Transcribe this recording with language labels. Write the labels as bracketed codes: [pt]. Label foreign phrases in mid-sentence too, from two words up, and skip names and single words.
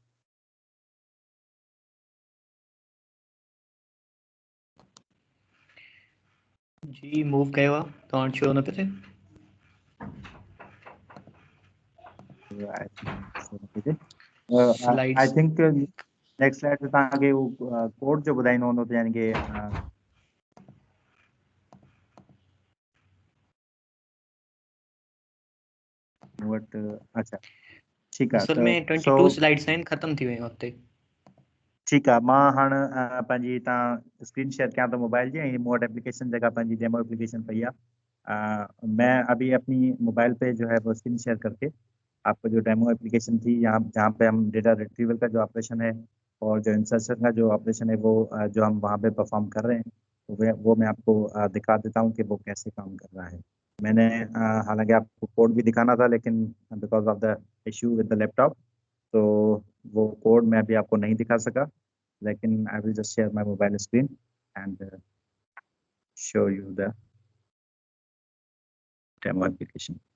[sd] जी मूव कयो आहे, तव्हां वटि छो न पियो थिए? आई स्लाइड्स [en] think next slide [sd] ते तव्हांखे हू कोड जो ॿुधाईंदो हूंदो, त यानी कि मूं वटि अच्छा ठीकु आहे। असल त में 22 स्लाइड्स आहिनि, ख़तम थी वियूं हुते। ठीकु आहे, मां हाणे पंहिंजी तव्हां [en] screen share [sd] कयां थो मोबाइल जी, ऐं मूं वटि एप्लीकेशन जेका पंहिंजी [en] demo application [sd] पई आहे। [hi] मैं अभी अपनी मोबाइल पे जो है वो [en] screen share [hi] करके आपको जो [en] demo application [hi] थी, यहाँ जहाँ पे हम [en] data retrieval [hi] का जो ऑपरेशन है और जो इंसर्शन का जो ऑपरेशन है वो जो हम वहाँ पे परफॉर्म कर रहे हैं, तो वो मैं आपको दिखा देता हूँ कि वो कैसे काम कर रहा है। मैंने हालांकि आपको कोड भी दिखाना था, लेकिन [en] because of the issue with the laptop, [hi] तो वो कोड मैं अभी आपको नहीं दिखा सका, लेकिन [en] I will just share my mobile screen and show you the demo application.